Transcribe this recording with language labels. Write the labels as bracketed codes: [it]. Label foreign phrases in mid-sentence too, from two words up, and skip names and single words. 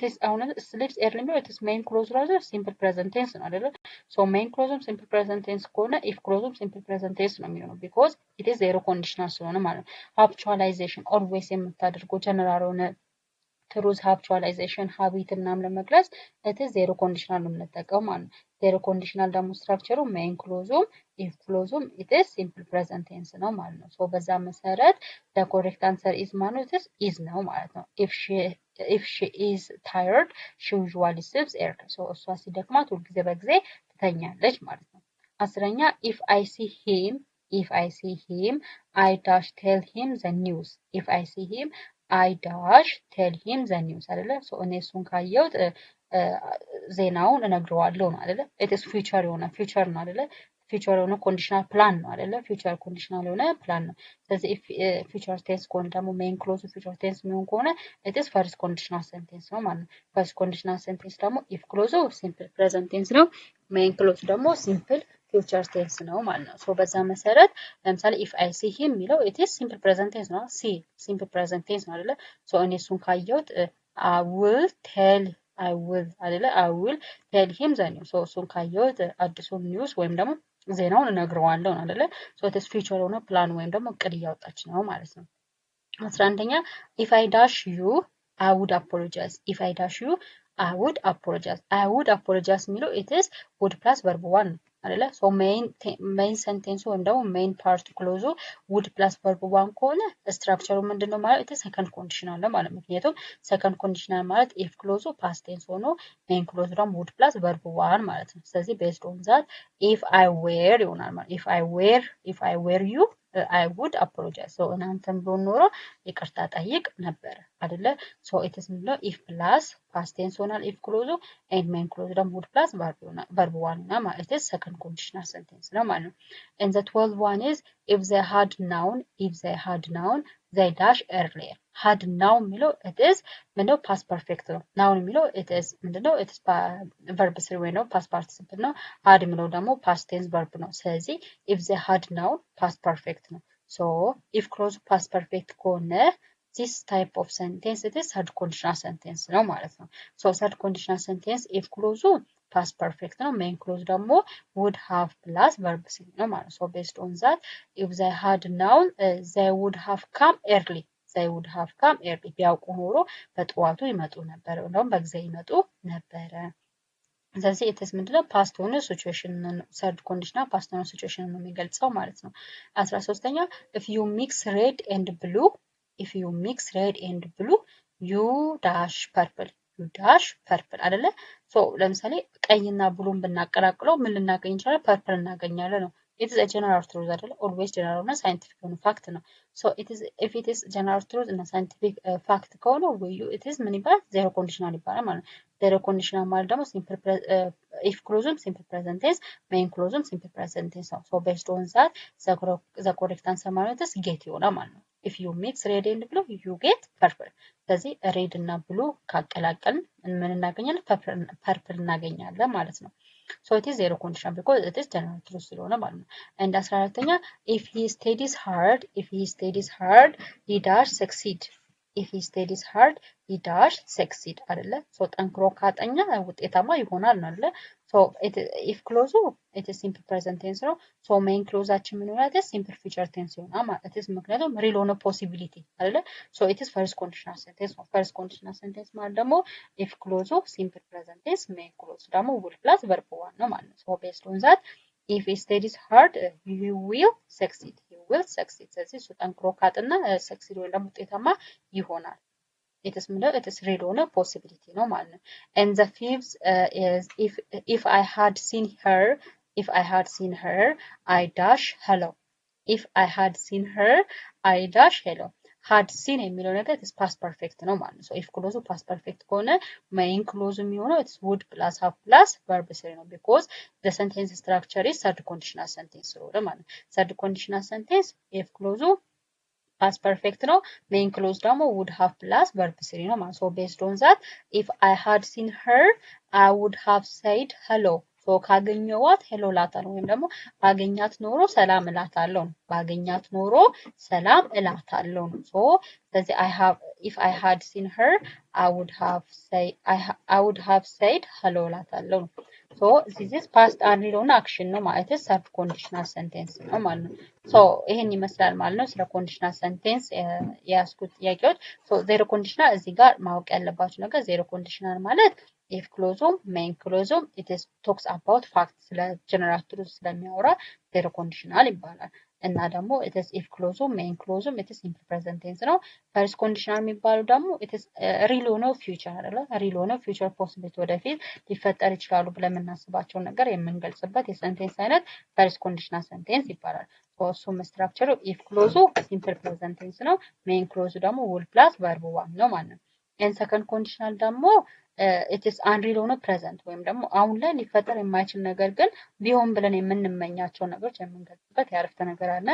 [en] is አሁን sleeps early ነው it is main clause rather simple present tense [am] ነው አይደለ [en] so main clause simple present tense ከሆነ if clause simple present tense [am] ነው የሚሆነው [en] because it is zero conditional [am] ስለሆነ ማለት ነው [en] habitualization always የምታደርገው general ሆነ truth habitualization habit [am] እናም ለመግለጽ [en] it is zero conditional [am] ነው የምንጠቀመው ማለት ነው [en] zero conditional [am] ደግሞ ስትራክቸሩ [en] main clause if clause it is simple present tense [am] ነው ማለት ነው [en] so [am] በዛ መሰረት [en] the correct answer is ማለት is [am] ነው ማለት ነው [en] if she is tired she usually sleeps early so [am] እሷ ሲደክማት ሁልጊዜ በጊዜ ትተኛለች ማለት ነው አስረኛ [en] if I see him if I see him I dash tell him the news if I see him I dash tell him the news [am] አይደለ ሶ እኔ እሱን ካየሁት ዜናውን እነግረዋለሁ ነው አይደለ [en] it is future የሆነ future [am] ነው አይደለ [en] future የሆነ conditional plan [am] ነው አይደለ [en] future conditional የሆነ plan [am] ነው ስለዚህ [en] if future tense [am] ከሆነ ደግሞ [en] main clause future tense [am] የሚሆን ከሆነ [en] it is first conditional sentence [am] ነው ማለት ነው [en] first conditional sentence ደግሞ if clause simple present tense ነው main clause ደግሞ simple future tense [am] ነው ማለት ነው ሶ በዛ መሰረት ለምሳሌ [en] if I see him የሚለው it is simple present tense ነው see simple present tense [am] ነው አይደለ ሶ እኔ እሱን ካየሁት [en] I will tell አይደለ I will tell him the news [am] ሶ እሱን ካየሁት አዲሱን ኒውስ ወይም ደግሞ ዜናውን እነግረዋለሁ አይደለ ሶ [en] it is future [am] የሆነ ፕላን ወይም ደግሞ እቅድ እያወጣች ነው ማለት ነው 11ኛ [en] if I dash you I would apologize if I dash you I would apologize የሚለው it is would plus verb 1 [am] አይደለ ሶ [en] main sentence [am] ወይም ደግሞ [en] main part clause would plus verb 1 [am] ከሆነ ስትራክቸሩ ምንድነው ማለት [en] it is second conditional [am] ነው ማለት ምክንያቱም [en] second conditional ማለት if clause past tense ሆኖ main clause ደግሞ would plus verb 1 [am] ማለት ነው ስለዚህ [en] based on that if I were [am] ይሆናል ማለት [en] if I were you I would apologize so [am] እናንተም ቢሆን ኖሮ ይቅርታ ጠይቅ ነበር አይደለ [en] so it is if plus past tense ሆናል if clause and main clause ደግሞ would plus verb 1 [am] እና ማለት [en] it is second conditional sentence [am] ነው ማለት ነው [en] and the 12th one is if they had known they dash earlier had known የሚለው it is ምንድነው past perfect ነው known የሚለው it is ምንድነው it is verb 3 [am] ወይ ነው [en] past participle ነው had [am] የሚለው ደግሞ [en] past tense verb [am] ነው ስለዚህ [en] if they had known past perfect ነው so if clause past perfect ከሆነ this type of sentence it is third conditional sentence [am] ነው ማለት ነው [en] so third conditional sentence if clause past perfect ነው main clause ደግሞ would have plus verb 3 [am] ነው ማለት [en] so based on that if they had known they would have come early [am] ቢያውቁ ኖሮ በጠዋቱ ይመጡ ነበር እንደውም በጊዜ ይመጡ ነበረ ስለዚህ [en] it is [am] ምንድነው past ሆነ [en] situation third conditional past [am] ሆነ situation ነው የሚገልጸው ማለት ነው 13ኛ [en] if you mix red and blue you dash purple [am] አይደለ ሶ ለምሳሌ ቀይና ብሉን ብናቀላቅለው ምን ልናገኝ እንችላለን ፐርፕል እናገኛለን ነው [en] it is a general truth [am] አይደለ [en] always general [am] እና scientific ነው fact ነው [en] so if it is general truth እና scientific fact ከሆነ it is [am] ምን ይባላል [en] zero conditional [am] ይባላል ማለት ነው [en] zero conditional [am] ማለት ደግሞ [en] simple if clause simple present tense main clause simple present tense ነው so based on that the correct answer ማለት is get [am] ይሆናል ማለት ነው [en] if you mix red and blue you get purple ስለዚህ red እና blue [am] ካቀላቀልን ምን እናገኛለን [en] purple [am] እናገኛለን ማለት ነው [en] so it is zero conditional because it is general truth [am] ስለሆነ ማለት ነው [en] and 14ኛ if he studies hard he dash succeed አይደለ so [am] ጠንክሮ ካጠኛ ውጤታማ ይሆናል ነው አይደለ [en] so if clause it is simple present tense ነው so main clauseአችን [am] ምን ይሆናል [en] simple future tense [am] ይሆናል ማለት ነው ምክንያቱም [en] real ሆነ possibility አይደለ so it is first conditional sentence ነው first conditional sentence [am] ማለት ደግሞ [en] if clause simple present tense main clause ደግሞ will plus verb 1 [am] ነው ማለት ነው [en] so based on that if he studies hard he will succeed [am] ስለዚህ እሱ ጠንክሮ ካጠና [en] succeed [am] ወይ ደግሞ ውጤታማ ይሆናል [en] it is real ሆነ possibility [am] ነው ማለት ነው [en] and the fifth is if I had seen her I dash hello had seen [am] የሚለው ነገር [en] is past perfect [am] ነው ማለት ነው [en] so if clause past perfect ከሆነ main clause የሚሆነው it's would plus have plus verb 3 ነው because the sentence structure is third conditional sentence [am] ስለሆነ ማለት ነው [en] third conditional sentence if clause past perfect ነው main clause ደግሞ would have plus verb 3 [am] ነው ማለት [en] so based on that if I had seen her I would have said hello so [am] ካገኘዋት ሄሎ ላታለሁ ወይም ደግሞ ባገኛት ኖሮ ሰላም እላታለሁ [en] so ስለዚህ if I had seen her I would have said hello ላታለሁ so this is past unreal action [am] ነው ማለት [en] third conditional sentence [am] ነው ማለት ነው [en] so [am] ይሄን ይመስላል ማለት ነው ስለ [en] conditional sentence [am] ያስኩት ጥያቄዎች [en] so zero conditional [am] እዚህ ጋር ማወቅ ያለባችሁ ነገር [en] zero conditional ማለት if clause main clause it is talks about fact ስለ general truth ስለሚያወራ zero conditional [am] ይባላል እና ደግሞ [en] it's if clause main clause it's simple present tense ነው። first conditional [am] የሚባለው ደግሞ [en] it's real ሆነው ፊውቸር አይደለ? [am] ሪል ሆነው [en] future possibility [am] ወደፊት ሊፈጠር ይችላሉ ብለን የምናስባቸውን ነገር የምንገልጽበት የሰንቴንስ አይነት [en] first conditional sentence [am] ይባላል። እሱም ስትራክቸሩ [en] if clause simple present tense [am] ነው። [en] main clause [am] ደግሞ [en] will plus verb one [am] ነው ማለት ነው። [en] and second conditional [am] ደግሞ [en] it's unreal [am] ሆነ ፕሬዘንት ወይም ደግሞ አሁን ላይ ሊፈጠር የማይችል ነገር ግን ቢሆን ብለን የምንመኛቸው ነገሮች የምንገልጽበት የአረፍተ ነገር አለ።